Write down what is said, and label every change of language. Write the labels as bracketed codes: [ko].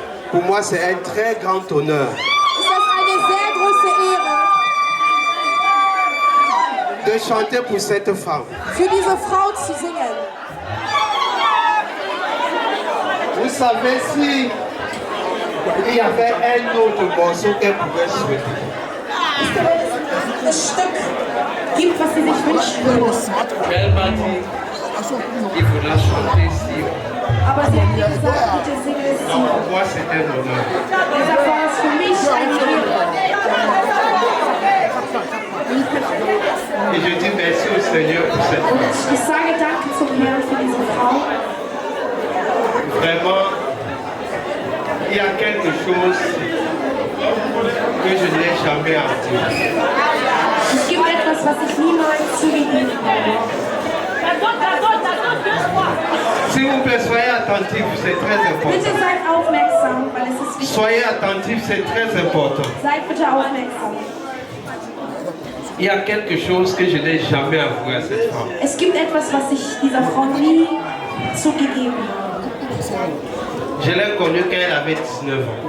[fr] pour moi, c'est un très grand honneur [de] ist das eine sehr große Ehre, [fr] de chanter pour cette femme. [de] für diese Frau zu singen. [fr] Vous savez, si il y avait un autre morceau qu'elle pouvait souhaiter, [de] Wisst ihr, wenn es ein Stück gibt, was sie sich wünschen würde. [fr] Elle m'a dit, il faudra chanter ici. [de] Aber sie hat mir gesagt, bitte singe es [fr] Donc [de] hier. [fr] pour moi, c'est un honneur. [de] Deshalb war es für mich eine Ehre. [fr] Et je dis merci au Seigneur pour cette femme. [de] Und ich sage Danke zum Herrn für diese Frau. [fr] Vraiment, il y a quelque chose que je n'ai jamais entendu. [de] Es gibt etwas, was ich niemals zugegeben habe. [fr] S'il vous plaît, soyez attentifs, c'est très [de] Bitte [fr] important. [de] seid aufmerksam, weil es ist wichtig. [fr] Soyez attentifs, c'est très important. [de] Seid bitte aufmerksam. [fr] Il y a quelque chose que je n'ai jamais avoué à cette femme. [de] Es gibt etwas, was ich dieser Frau nie zugegeben habe. [fr] Je l'ai connue quand elle avait 19 ans.